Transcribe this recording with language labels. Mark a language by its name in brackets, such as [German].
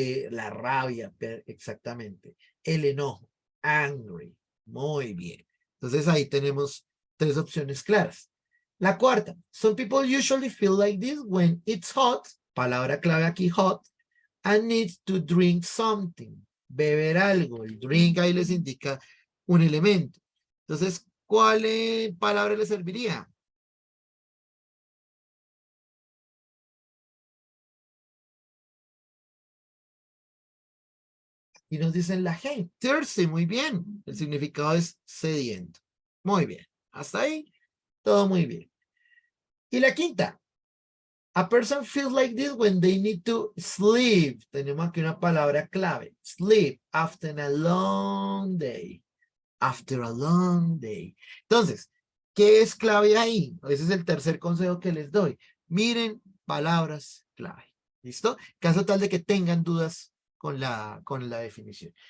[Spanish] La rabia, exactamente. El enojo, angry. Muy bien. Entonces ahí tenemos 3 opciones claras. La cuarta, [English] some people usually feel like this when it's hot, [Spanish] palabra clave aquí, [English] hot, and need to drink something, [Spanish] beber algo. El drink ahí les indica un elemento. Entonces, ¿cuál palabra les serviría? Y nos dicen la G, thirsty, muy bien. El significado es sediento. Muy bien. Hasta ahí, todo muy bien. Y la quinta, [English] a person feels like this when they need to sleep. [Spanish] Tenemos aquí una palabra clave. [English] Sleep after a long day. After a long day. [Spanish] Entonces, ¿qué es clave ahí? Ese es el tercer consejo que les doy. Miren palabras clave. ¿Listo? Caso tal de que tengan dudas con la definición.